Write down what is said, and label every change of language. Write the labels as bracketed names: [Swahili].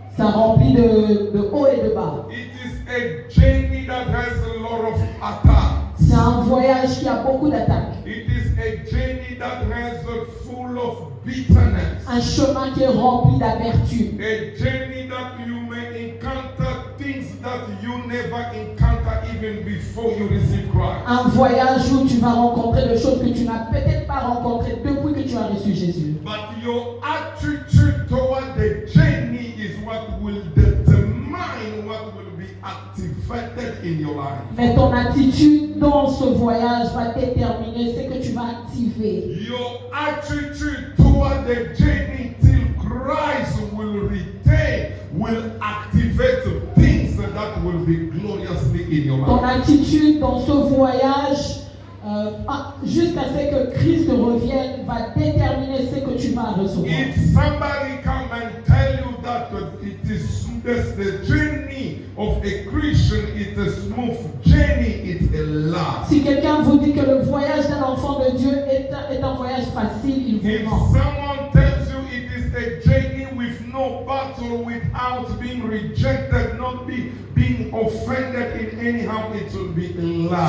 [French] Ça remplit de hauts et de bas. [English] It is a journey that has a lot of attacks. [French] C'est un voyage qui a beaucoup d'attaques. [English] It is a journey that has full of bitterness. [French] Un chemin qui est rempli d'amertume. [English] A journey that you may encounter things that you never encounter even before you receive Christ. [French] Un voyage où tu vas rencontrer des choses que tu n'as peut-être pas rencontrées depuis que tu as reçu Jésus. [English] But your attitude toward the journey is what will determine what will be activated in your life. [French] Mais ton attitude dans ce voyage va déterminer ce que tu vas activer. [English] Your attitude toward the journey till Christ will return will activate things that will be gloriously in your [French] Ton [English] life. [French] attitude dans ce voyage jusqu'à ce que Christ revienne va déterminer ce que tu vas recevoir. [English] If somebody come and tell you that it is the journey of a Christian, it's a smooth journey, it's a lie. [French] Si quelqu'un vous dit que le voyage d'un enfant de Dieu est un voyage facile, il [English] If [French] vous ment. [English] someone tells you it is a journey with no battle, without being rejected, not being offended in anyhow, it will be a